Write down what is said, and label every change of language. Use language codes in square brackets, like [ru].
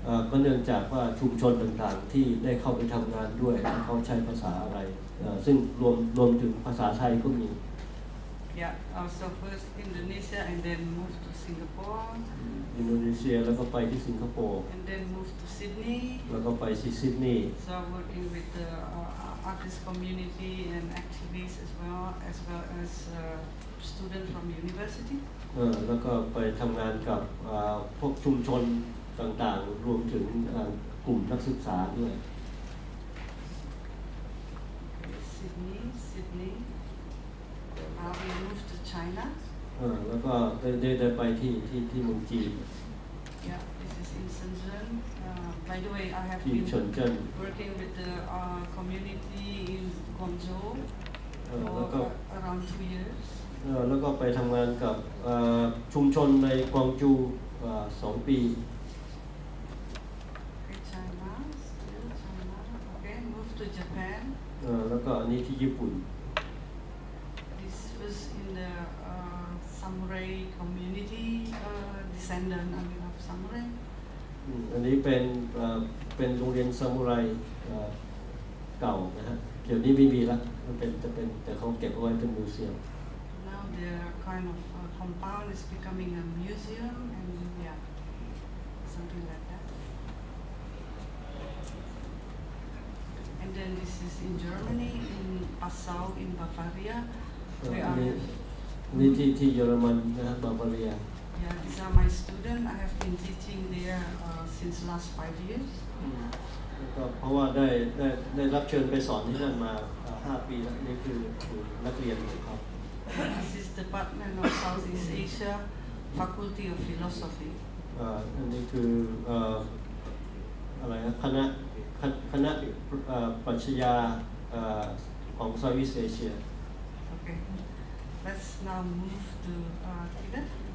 [th] ก็เนื่องจากว่าชุมชนต่างๆที่ได้เข้าไปทำงานด้วยเขาใช้ภาษาอะไรซึ่งรวมถึงภาษาไทยก็มี [en] Yeah, so first Indonesia and then moved to Singapore [th] อินโดนีเซียแล้วก็ไปที่สิงคโปร์ [en] and then moved to Sydney. [th] แล้วก็ไปที่ซิดนีย์ [en] So working with the artist community and activists as well as students from university. [th] แล้วก็ไปทำงานกับพวกชุมชนต่างๆรวมถึงกลุ่มนักศึกษาด้วย [en] Sydney. We moved to China. [th] แล้วก็ได้ไปที่เมืองจีน [en] Yeah, this is in Shenzhen. By the way, I have [th] ที่ [en] been [th] เฉินเจิ้น [en] working with the community in Guangzhou [th] แล้วก็ [en] for around 2 years. [th] แล้วก็ไปทำงานกับชุมชนในกวางจู2 ปี [en] Okay, China, still China. Okay, moved to Japan. [th] แล้วก็อันนี้ที่ญี่ปุ่น [en] This was in the samurai community, descendant of samurai. [th] อันนี้เป็นโรงเรียนซามูไรเก่านะฮะเดี๋ยวนี้ไม่มีละมันเป็นแต่เขาเก็บเอาไว้เป็นมิวเซียม [en] Now their kind of compound is becoming a museum and yeah, something like that. And then this is in Germany, in Passau, in Bavaria. [th] อันนี้ที่เยอรมันนะฮะบาบาเรีย [en] Yeah, these are my students. I have been teaching there since last 5 years. [th] ก็เพราะว่าได้รับเชิญไปสอนที่นั่นมา5 ปีแล้วนี่คือนักเรียนของเขา [en] This is Department of Southeast Asia, Faculty of Philosophy. [th] อันนี้คืออะไรนะคณะปรัชญาของ Southeast Asia. [en] Okay, let's now move to Tibet.